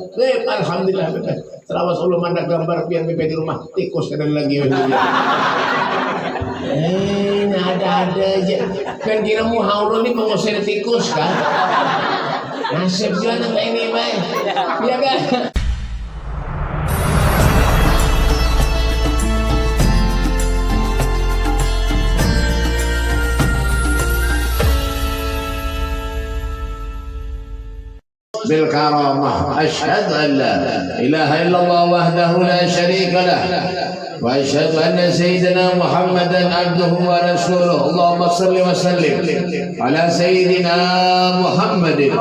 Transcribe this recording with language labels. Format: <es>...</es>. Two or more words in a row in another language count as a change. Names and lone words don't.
<bjn>Alhamdulillah. Setelah ulun mandang gambar biar di rumah, tikus ada lagi. Ada aja. Kan kira mau haulu nih mengusir tikus kan? Nasib juga kayak ini baik. Ya kan?</bjn> <ar>بالكرامة أشهد أن لا إله إلا الله وحده لا شريك له وأشهد أن سيدنا محمدا عبده ورسوله اللهم صل وسلم على سيدنا محمد</ar>